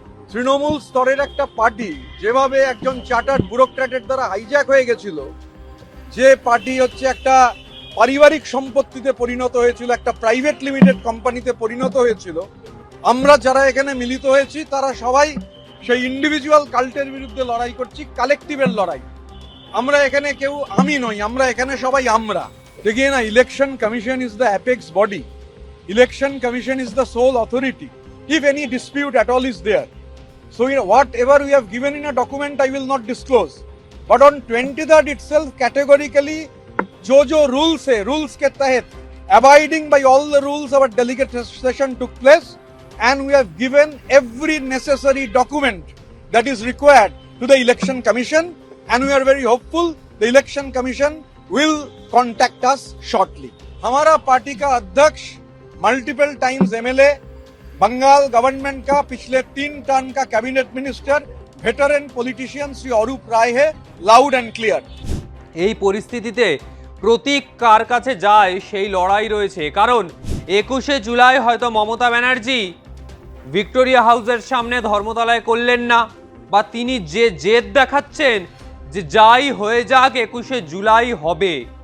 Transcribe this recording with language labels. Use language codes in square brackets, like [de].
[bn] তৃণমূল স্তরের একটা পার্টি যেভাবে একজন চার্টার্ড ব্যুরোক্র্যাটের দ্বারা হাইজ্যাক হয়ে গেছিল, যে পার্টি হচ্ছে একটা পারিবারিক সম্পত্তিতে পরিণত হয়েছিল, একটা প্রাইভেট লিমিটেড কোম্পানিতে পরিণত হয়েছিল, আমরা যারা এখানে মিলিত হয়েছি তারা সবাই সেই ইন্ডিভিজুয়াল কাল্টের বিরুদ্ধে লড়াই করছি, কালেকটিভের লড়াই। আমরা এখানে কেউ আমি নই, আমরা এখানে সবাই আমরা। [en] দেখিয়ে না, election commission is the apex body, election commission is the sole authority if any dispute at all is there. So whatever we have given in a document I will not disclose, but on 23rd itself categorically [hi] जो rules है, rules के तहत [en] abiding by all the rules our delegate session took place and we have given every necessary document that is required to the Election Commission, and we are very hopeful the Election Commission will contact us shortly. [hi] हमारा party का अध्यक्ष multiple times MLA, Bengal government का पिछले 3 term का cabinet minister, veteran politician Shri अरूप राय है, [en] Loud and clear. [bn] এই পরিস্থিতিতে প্রতীক কার কাছে যায় সেই লড়াই রয়েছে, কারণ 21শে জুলাই হয়তো মমতা ব্যানার্জি ভিক্টোরিয়া হাউসের সামনে ধর্মতলায় করলেন না, বা তিনি যে জেদ দেখাচ্ছেন যে যাই হয়ে যাক 21শে জুলাই হবে।